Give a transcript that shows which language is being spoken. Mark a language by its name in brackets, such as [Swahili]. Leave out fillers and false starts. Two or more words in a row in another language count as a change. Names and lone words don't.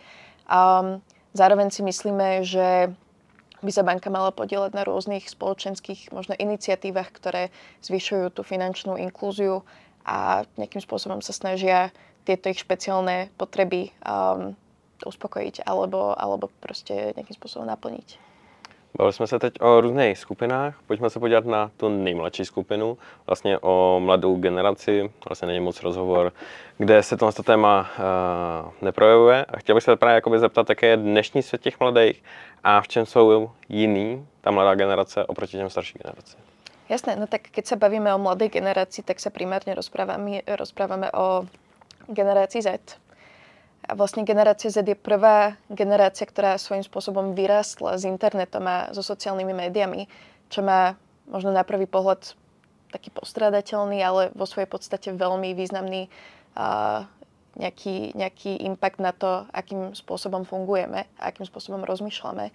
[Slovak] Zároveň si myslíme, že by sa banka mala podieľať na rôznych spoločenských možno iniciatívach, ktoré zvyšujú tú finančnú inklúziu a nejakým spôsobom sa snažia tieto ich špeciálne potreby uspokojiť alebo proste nejakým spôsobom naplniť. [Czech] Bavili jsme se teď o různých skupinách, pojďme se podívat na tu nejmladší skupinu, vlastně o mladou generaci, vlastně není moc rozhovor, kde se tohle téma neprojevuje. A chtěl bych se právě zeptat, jaké je dnešní svět těch mladých a v čem jsou jiný ta mladá generace oproti těm starší generaci. [Slovak] Jasné, no tak keď sa bavíme o mladej generácii, tak sa primárne rozprávame o generácii Z. A vlastne generácia Z je prvá generácia, ktorá svojím spôsobom vyrástla s internetom a so sociálnymi médiami, čo má možno na prvý pohľad taký postrádateľný, ale vo svojej podstate veľmi významný nejaký impact na to, akým spôsobom fungujeme a akým spôsobom rozmýšľame.